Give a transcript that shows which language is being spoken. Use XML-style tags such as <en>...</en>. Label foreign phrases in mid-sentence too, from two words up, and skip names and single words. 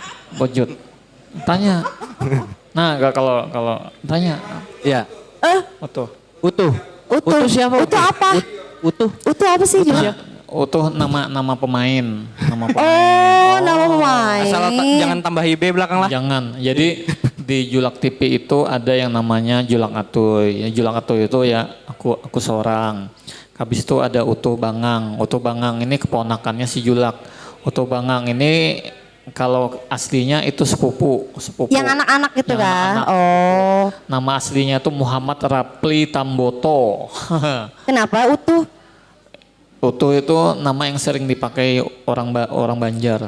<id>Budget. Tanya. Nah, kalau tanya. Iya. Utuh. Utuh. Utuh. siapa? Utuh apa? Utuh. Utuh apa sih juga? Utuh nama pemain. Nama pemain. Oh, nama pemain. Asal jangan tambah IB belakang lah. Jangan. Jadi di Julak TV itu ada yang namanya Julak Atuy. Ya, Julak Atuy itu ya aku seorang. Habis itu ada Utuh Bangang. Utuh Bangang ini keponakannya si Julak. Utuh Bangang ini kalau aslinya itu sepupu. Yang anak-anak gitu Yang kan? anak-anak. Oh, Nama aslinya itu Muhammad Rapli Tamboto. kenapa utuh? Utuh itu nama yang sering dipakai orang Banjar.</id>